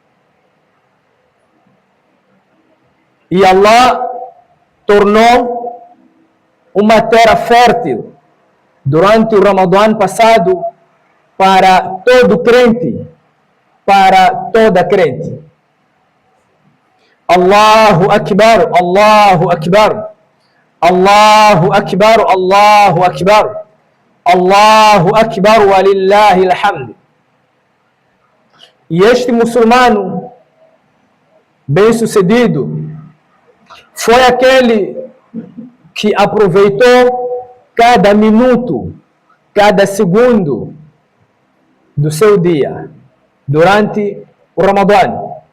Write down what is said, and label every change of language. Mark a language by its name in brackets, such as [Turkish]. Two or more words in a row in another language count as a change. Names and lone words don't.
[Portuguese] E Allah tornou uma terra fértil durante o Ramadã passado para todo crente, para toda crente. [Arabic] الله أكبر، الله أكبر، الله أكبر، الله أكبر، الله أكبر ولله الحمد. [Portuguese] E este muçulmano bem-sucedido foi aquele que aproveitou cada minuto, cada segundo do seu dia durante o Ramadã.